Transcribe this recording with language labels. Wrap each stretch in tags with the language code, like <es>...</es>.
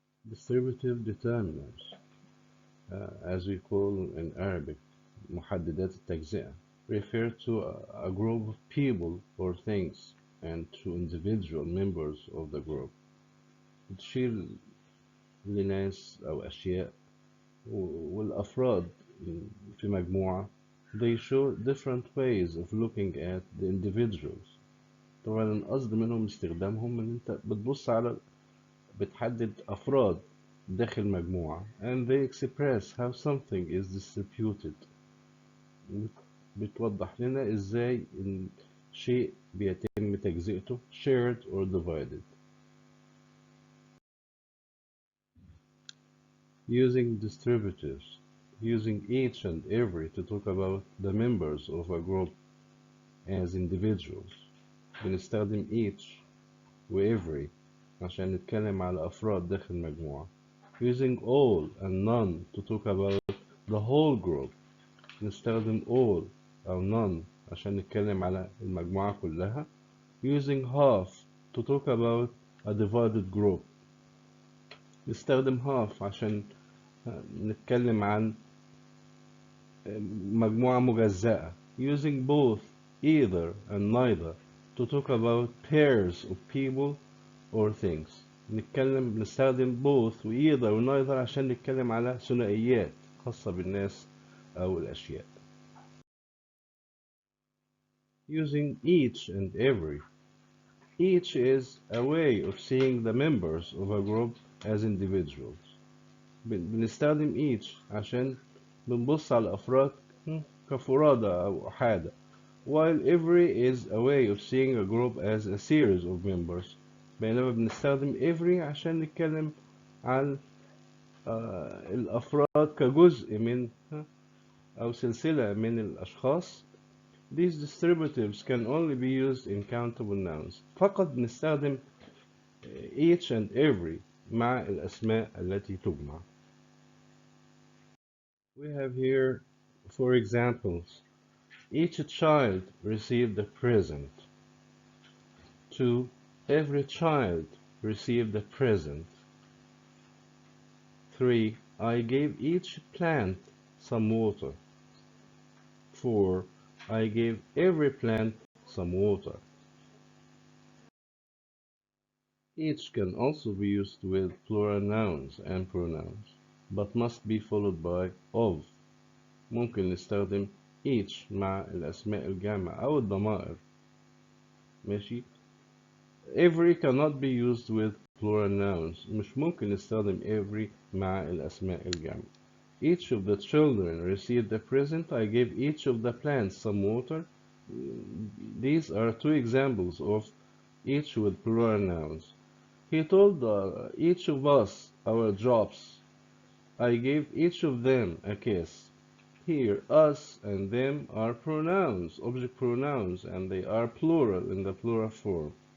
<en>Distributive determinants, as we call in Arabic, محددات التجزئة, refer to a group of people or things and to individual members of the group.</en> <ar>بتشير لناس أو أشياء والأفراد في مجموعة.</ar> <en>they show different ways of looking at the individuals.</en> <ar>طبعا القصد منهم استخدامهم ان انت بتبص على بتحدد أفراد داخل مجموعة</ar> <en>and they express how something is distributed.</en> <ar>بتوضح لنا ازاي إن شيء بيتم تجزئته</ar> <en>shared or divided. Using distributives, using each and every to talk about the members of a group as individuals.</en> <ar>بنستخدم each و every عشان نتكلم على أفراد داخل المجموعة.</ar> <en>Using all and none to talk about the whole group.</en> <ar>نستخدم all أو none عشان نتكلم على المجموعة كلها.</ar> <en>Using half to talk about a divided group.</en> <ar>نستخدم half عشان نتكلم عن مجموعة مجزأة.</ar> <en>Using both, either and neither to talk about pairs of people or things.</en> <ar>بنستخدم both و either و neither عشان نتكلم على ثنائيات خاصة بالناس أو الأشياء.</ar> <en>Using each and every. Each is a way of seeing the members of a group as individuals.</en> <ar>بنستخدم each عشان بنبص على الأفراد كفرادى أو أحادة.</ar> <en>While every is a way of seeing a group as a series of members.</en> <ar>بينما بنستخدم every عشان نتكلم عن الأفراد كجزء من أو سلسلة من الأشخاص.</ar> <en>These distributives can only be used in countable nouns.</en> <ar>فقط بنستخدم each and every مع الأسماء التي تجمع.</ar> <en>We have here 4 examples. Each child received a present. 2. Every child received a present. 3. I gave each plant some water. 4. I gave every plant some water. Each can also be used with plural nouns and pronouns, but must be followed by of.</en> <ar>ممكن نستخدم each مع الأسماء الجامعة أو الضمائر. ماشي.</ar> <en>Every cannot be used with plural nouns.</en> <ar>مش ممكن نستخدم every مع الأسماء الجامعة.</ar> <en>Each of the children received a present. I gave each of the plants some water. These are 2 examples of each with plural nouns. He told each of us our jobs. I gave each of them a kiss. Here, us and them are pronouns, object pronouns, and they are plural in the plural form.</en>